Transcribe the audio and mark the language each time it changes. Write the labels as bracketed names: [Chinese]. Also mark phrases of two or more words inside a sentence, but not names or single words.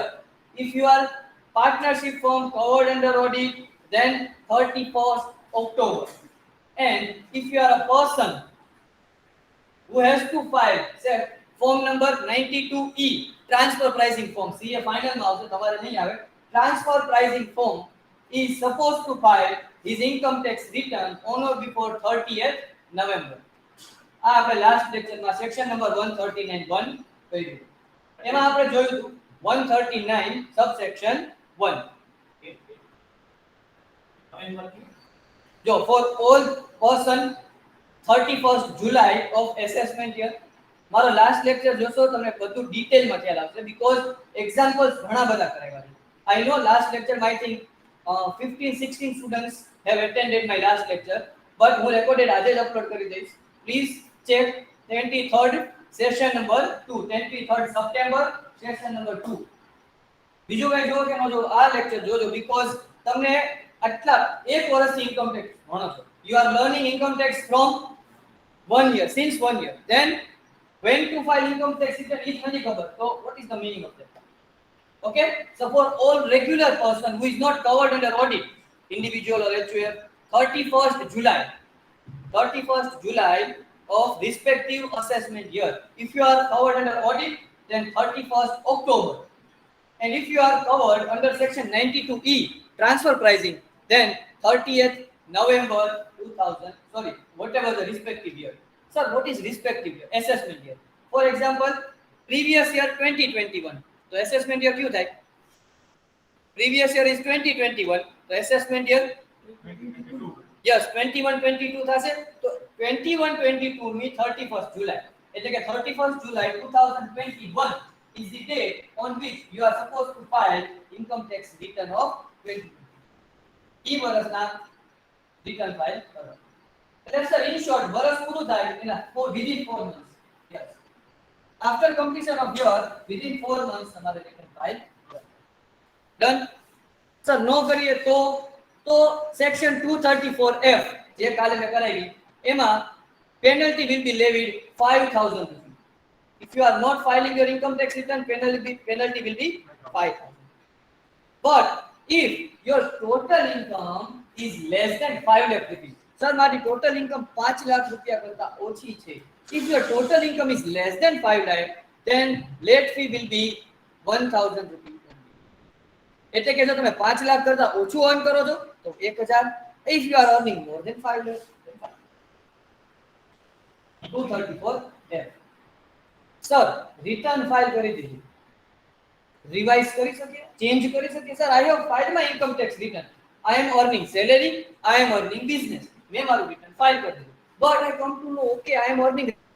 [English] If you are partnership firm covered under audit, then 31st October. And if you are a person who has to file say form number 92E transfer pricing form, CA final [Gujarati] માં આવશે, તમારે નહીં આવે. [English] Transfer pricing form is supposed to file his income tax return on or before 30th November. [Gujarati] આ આપણે લાસ્ટ લેક્ચરમાં સેક્શન નંબર 139 કર્યું. એમાં આપણે જોયું હતું 139 સબસેક્શન 1. [English] જો for all person 31st July of assessment year. [Gujarati] મારો લાસ્ટ લેક્ચર જોશો તમને બધું ડિટેલમાં ખ્યાલ આવશે [English] because examples [Gujarati] ઘણા બધા કરાવ્યા છે. [English] I know last lecture I think 15-16 students have attended my last lecture, but [Gujarati] હું recorded આજે જ upload કરી દઈશ. [English] Please check 23rd session number 2, 23rd September session number 2. [Gujarati] બીજું કઈ જો કે ન જો આ લેક્ચર જોજો because તમને આટલા એક વર્ષથી ઇન્કમ ટેક્સ ભણો છો. [English] You are learning income tax from 1 year, since 1 year. Then when to file income tax return is [Gujarati] નથી ખબર. [English] So what is the meaning of that? Okay, so for all regular person who is not covered under audit, individual or HUF, 31st July. 31st July of respective assessment year. If you are covered under audit, then 31st October. And if you are covered under section 92E, transfer pricing, then 30th November 2000, sorry, whatever the respective year. Sir, what is respective year? Assessment year. For example, previous year 2021. So assessment year [Hindi] क्यों था? [English] Previous year is 2021. So assessment year yes 21-22 [Gujarati] થશે તો 21-22 ની [English] 31st July [Gujarati] એટલે કે [English] 31st July 2021 is the date on which you are supposed to file income tax return of 2020. [Gujarati] ઈ વર્ષના return file કરો. [English] એટલે sir in short [Gujarati] વર્ષ પૂરું થાય એના [English] within 4 months. Yes. After completion of year within 4 months [Gujarati] તમારે return file કરો. Done. સર નો કરીએ તો સેક્શન 234F જે કાલે મેં કરાવી એમાં [English] penalty will be levied 5000 rupees. If you are not filing your income tax return, penalty will be 5000. But if your total income is less than 5 lakh rupees, [Gujarati] sir મારી total income 5 લાખ રૂપિયા કરતા ઓછી છે. [English] If your total income is less than 5 lakh, then late fee will be 1000 rupees. [Gujarati] એટલે કે જો તમે 5 લાખ કરતા ઓછું earn કરો છો તો 1000. [English] If you are earning more than 5 lakhs, 234F. [Gujarati] સર [English] return file [Gujarati] કરી દીધી, રિવાઇઝ કરી શકીએ, ચેન્જ કરી શકીએ. [English] sir I have filed my income tax return. I am earning salary, I am earning business. [Gujarati] મેં મારું રિટર્ન ફાઇલ કરી દીધું. [English] But I come to know, okay, I am earning